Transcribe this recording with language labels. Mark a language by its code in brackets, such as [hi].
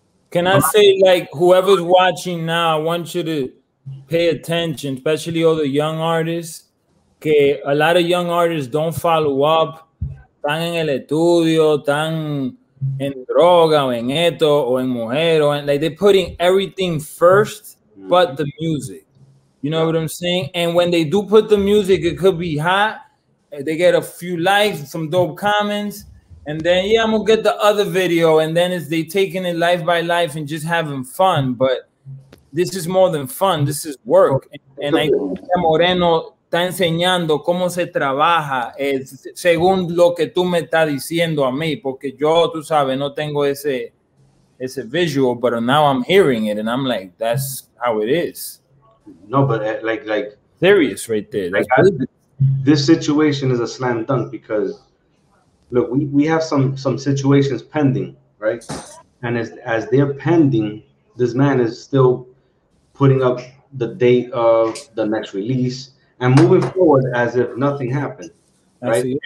[en] Can I say, like, whoever's watching now, I want you to pay attention, especially all the young artists, que a lot of young artists don't follow up, [es] están en el estudio, están en droga o en esto o en mujer, [en] or like they're putting everything first but the music. You know what I'm saying? And when they do put the music, it could be hot. They get a few likes, some dope comments, and then yeah, I'm gonna get the other video, and then they taking it life by life and just having fun. But this is more than fun. This is work. And I think [es] Moreno está enseñando cómo se trabaja según lo que tú me estás diciendo a mí, porque yo, tú sabes, no tengo ese visual, [en] but now I'm hearing it and I'm like, that's how it is. No, but like serious right there. Like this situation is a slam dunk because look, we have some situations pending, right? And as they're pending, this man is still putting up the date of the next release and moving forward as if nothing happened, right?